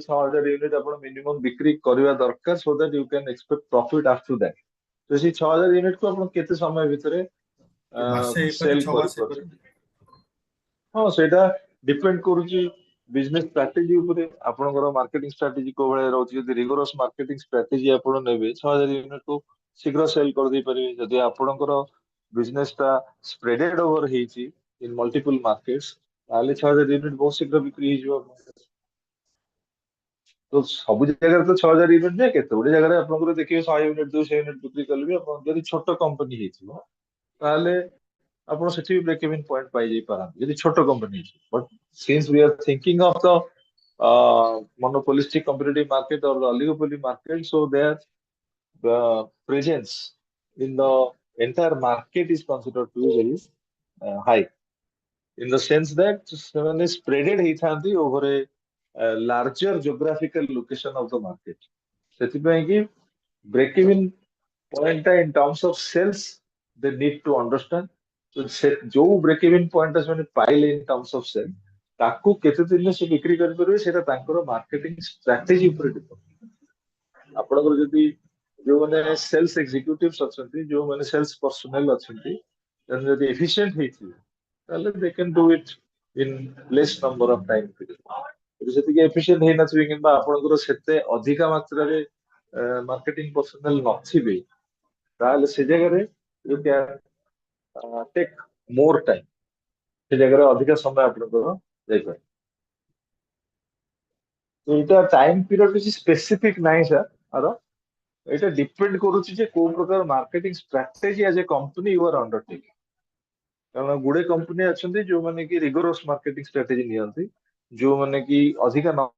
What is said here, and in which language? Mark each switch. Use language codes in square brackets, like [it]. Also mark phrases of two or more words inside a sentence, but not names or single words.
[or] 6000 ୟୁନିଟ୍ ଆପଣ ମିନିମମ୍ ବିକ୍ରି କରିବା ଦରକାର [en] so that you can expect profit after that [or] ତ ସେଇ 6000 ୟୁନିଟ୍ କୁ ଆପଣ କେତେ ସମୟ ଭିତରେ ସେଲ୍ କରିପାରୁଛନ୍ତି ହଁ ସେଇଟା ଡିପେଣ୍ଡ କରୁଛି [en] business strategy [or] ଉପରେ ଆପଣଙ୍କର [en] marketing strategy [or] କୋଉ ଭଳିଆ ରହୁଛି ଯଦି [en] rigorous marketing strategy [or] ଆପଣ ନେବେ 6000 ୟୁନିଟ୍ କୁ ଶୀଘ୍ର ସେଲ୍ କରିଦେଇ ପାରିବେ ଯଦି ଆପଣଙ୍କର ବିଜନେସ୍ ଟା [en] spreaded over [or] ହେଇଛି [en] in multiple markets [or] ତାହେଲେ 6000 ୟୁନିଟ୍ ବହୁତ ଶୀଘ୍ର ବିକ୍ରି ହେଇଯିବ ତ ସବୁ ଜାଗାରେ ତ 6000 ୟୁନିଟ୍ ନୁହେଁ କେତେ ଗୋଟେ ଜାଗାରେ ଆପଣଙ୍କର ଦେଖିବେ 100 ୟୁନିଟ୍ 200 ୟୁନିଟ୍ ବିକ୍ରି କଲେ ବି ଆପଣ ଯଦି ଛୋଟ କମ୍ପାନୀ ହେଇଥିବ ତାହେଲେ ଆପଣ ସେଠି ବି [en] break even point [or] ପାଇଯାଇ ପାରନ୍ତି ଯଦି ଛୋଟ କମ୍ପାନୀ ହେଇଥିବ [en] but since we are thinking of the monopolistic competitive market or the oligopoly market so their presence in the entire market is considered to be very high in the sense that ସେମାନେ spreaded ହେଇଥାନ୍ତି over a larger geographical location of the market [or] ସେଥିପାଇଁ କି [en] break even point ଟା in terms of sales they need to understand so ଯୋଉ break even point [or] ଟା ସେମାନେ ପାଇଲେ [en] in terms of sales [or] ତାକୁ କେତେ ଦିନରେ ସେ ବିକ୍ରି କରିପାରିବେ ସେଇଟା ତାଙ୍କର [en] marketing strategy [or] ଉପରେ ଡିପେଣ୍ଡ ଆପଣଙ୍କର ଯଦି ଯୋଉମାନେ [en] sales executives [or] ଅଛନ୍ତି ଯୋଉମାନେ [en] sales personnel [or] ଅଛନ୍ତି ସେମାନେ ଯଦି ଏଫିସିଏଣ୍ଟ ହେଇଥିବେ ତାହେଲେ [en] they can do it in less number of time period [or] ଯଦି ସେତିକି ଏଫିସିଏଣ୍ଟ ହେଇନଥିବେ କିମ୍ବା ଆପଣଙ୍କର ସେତେ ଅଧିକା ମାତ୍ରାରେ [en] marketing personnel [or] ନଥିବେ ତାହେଲେ ସେ ଜାଗାରେ [en] you can take more time [or] ସେ ଜାଗାରେ ଅଧିକା ସମୟ ଆପଣଙ୍କର ଯାଇପାରେ ତ ଏଇଟା [en] time period [or] କିଛି ସ୍ପେସିଫିକ ନାହିଁ ସାର୍ ଆର ଏଇଟା ଡିପେଣ୍ଡ କରୁଛି ଯେ କୋଉ ପ୍ରକାର [en] marketing strategy as a company you are undertaking [or] କାରଣ ଗୁଡେ କମ୍ପାନୀ ଅଛନ୍ତି ଯୋଉମାନେ କି [en] rigorous marketing strategy [or] ନିଅନ୍ତି ଯୋଉମାନେ କି ଅଧିକା